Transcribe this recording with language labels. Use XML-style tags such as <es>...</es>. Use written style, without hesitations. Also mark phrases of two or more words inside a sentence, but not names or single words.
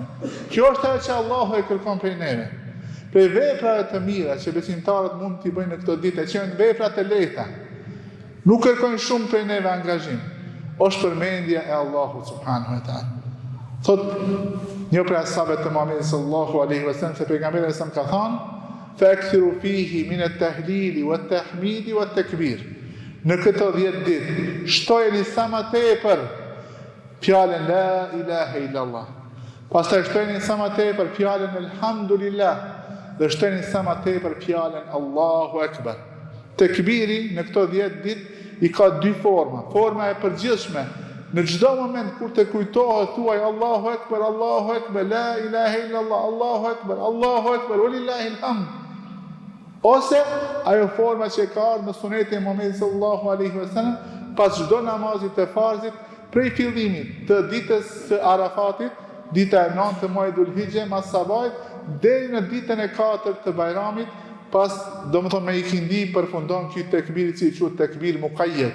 <sq>Kjo është ajo që Allahu e kërkon prej neve. Prej veprave të mira që besimtarët mund t'i bëjnë në këto ditë, që janë vepra të lehta, nuk kërkojnë shumë prej neve angazhim, është përmendja e Allahut</sq> <ar>سبحانه وتعالى.</ar> <sq>Thot një prej ashabëve të Muhamedit</sq> <ar>صلى الله عليه وسلم</ar> <sq>se pejgamberi sa ka thënë:</sq> <ar>"فأكثروا فيه من التهليل والتحميد والتكبير."</ar> <sq>Në këto 10 ditë shtojeni sa më tepër fjalën</sq> <ar>لا إله إلا الله.</ar> <sq>Pastaj shtojeni sa më tepër fjalën elhamdulillah dhe shtojeni sa më tepër fjalën</sq> <ar>الله أكبر.</ar> <sq>Tekbiri në këto 10 ditë i ka 2 forma. Forma e përgjithshme, në çdo moment kur të kujtohet thuaj</sq> <ar>الله أكبر، الله أكبر، لا إله إلا الله، الله أكبر، ولله الحمد.</ar> <sq>Ose ajo forma që ka ardhur në sunetin e Muhamedit</sq> <ar>صلى الله عليه وسلم</ar> <sq>pas çdo namazit të farzit prej fillimit të ditës së Arafatit, dita e 9 të muajit Dhulhijhe mas sabajt deri në ditën e 4 të Bajramit, pas domethënë me ikindi përfundon ky tekbir i quhet tekbir muqayyad.</sq>